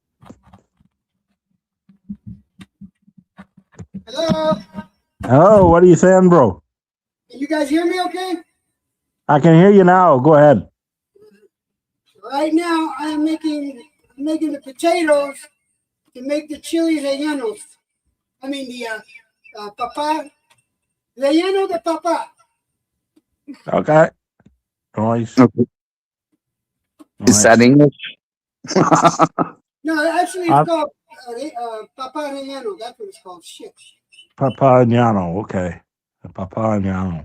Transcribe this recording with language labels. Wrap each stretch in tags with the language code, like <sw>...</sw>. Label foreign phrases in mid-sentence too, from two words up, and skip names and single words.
<en>Hello? Hello, what are you saying, bro? Can you guys hear me okay? I can hear you now. Go ahead. Right now, I'm making the potatoes to make the chili rellenos. I mean, the papa,</en> <es>relleno de papa.</es> <en>Okay. Nice. Okay. Is that Nice. English? No, actually, Uh, it's called</en> <es>papa relleno.</es> <en>That's what it's called. Shit. Papagnano. Okay. Papagnano.</en>